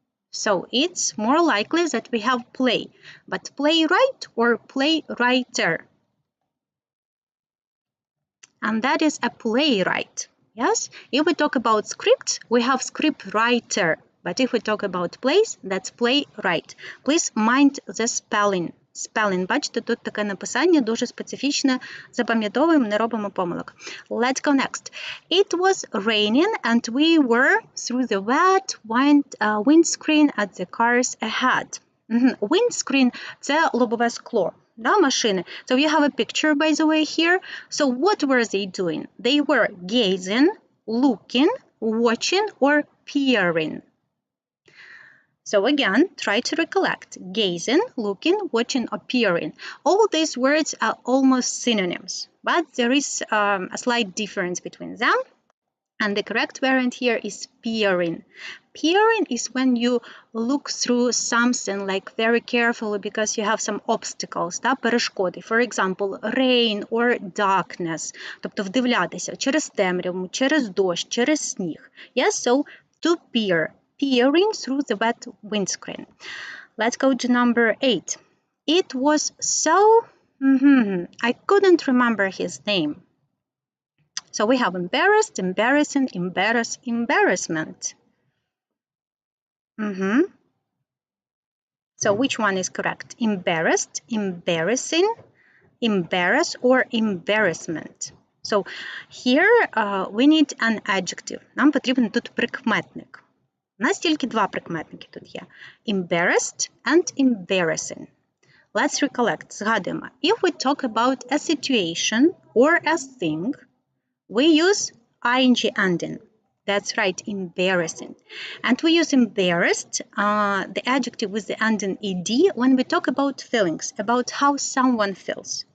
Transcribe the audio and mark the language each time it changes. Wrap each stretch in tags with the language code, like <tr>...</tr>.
<en>So it's more likely that we have play, but playwright or playwriter. And that is a playwright. Yes? If we talk about scripts, we have scriptwriter. But if we talk about plays, that's playwright. Please mind the spelling.</en> <uk>Бачите, тут таке написання дуже специфічне. Запам'ятовуємо, не робимо помилок.</uk> <en>Let's go next. It was raining and we were through the wet windscreen at the cars ahead.</en> <uk>Windscreen – це лобове скло, да, машини.</uk> <en>So you have a picture, by the way, here. So what were they doing? They were gazing, looking, watching, or peering. So again, try to recollect: gazing, looking, watching, or peering. All these words are almost synonyms, but there is a slight difference between them. And the correct variant here is peering. Peering is when you look through something like very carefully because you have some obstacles,</en> <uk>да, перешкоди.</uk> <en>For example, rain or darkness.</en> <uk>Тобто вдивлятися через темряву, через дощ, через сніг.</uk> <en>Yes, so to peer. Peering through the wet windscreen. Let's go to number 8. It was so... I couldn't remember his name. So we have embarrassed, embarrassing, embarrass, embarrassment. So which one is correct? Embarrassed, embarrassing, embarrass, or embarrassment? So here we need an adjective.</en> <uk>Нам потрібен тут прикметник. У нас тільки два прикметники тут є.</uk> <en>Embarrassed and embarrassing. Let's recollect.</en> <uk>Згадуємо.</uk> <en>If we talk about a situation or a thing, we use ing ending. That's right, embarrassing. And we use embarrassed, the adjective with the ending ed, when we talk about feelings, about how someone feels.</en>